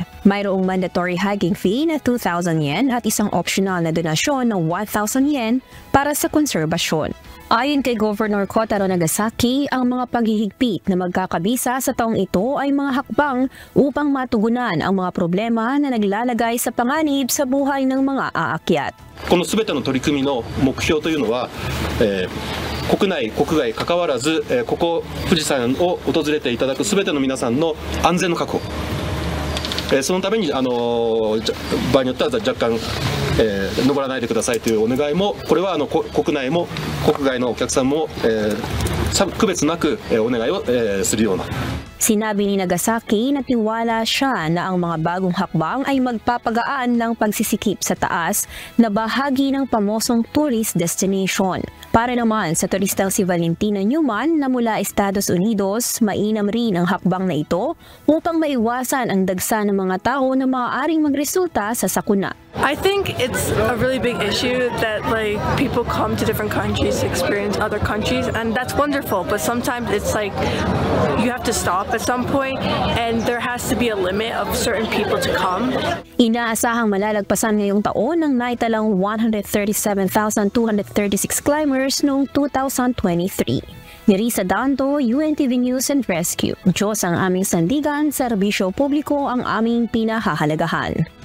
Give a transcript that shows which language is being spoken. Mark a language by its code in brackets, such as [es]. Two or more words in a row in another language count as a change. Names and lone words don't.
[tl] Mayroong mandatory hiking fee na 2,000 yen at isang optional na donasyon ng 1,000 yen para sa konserbasyon. Ayon kay Governor Kotaro Nagasaki, ang mga paghihigpit na magkakabisa sa taong ito ay mga hakbang upang matugunan ang mga problema na naglalagay sa panganib sa buhay ng mga aakyat. [ja] このすべての取り組みの目標というのは、国内国外関わらず、ここ富士山を訪れていただくすべての皆さんの安全の確保、そのために場合によっては若干、登らないでくださいというお願いも、これは国内も国外のお客さんも、区別なくお願いをするような。 [tl] Sinabi ni Nagasaki na tiwala siya na ang mga bagong hakbang ay magpapagaan ng pagsisikip sa taas na bahagi ng pamosong [en] tourist destination. [tl] Para naman sa turistang si Valentina Newman na mula Estados Unidos, mainam rin ang hakbang na ito upang maiwasan ang dagsa ng mga tao na maaaring magresulta sa sakuna. [en] I think it's a really big issue that like people come to different countries to experience other countries, and that's wonderful, but sometimes it's like you have to stop at some point and there has to be a limit of certain people to come. [tl] Inaasahang malalagpasan ngayong taon ng naitalang 137,236 climbers noong 2023. Ni Risa Danto, UNTV News and Rescue. Diyos ang aming sandigan, serbisyo publiko ang aming pinahahalagahan.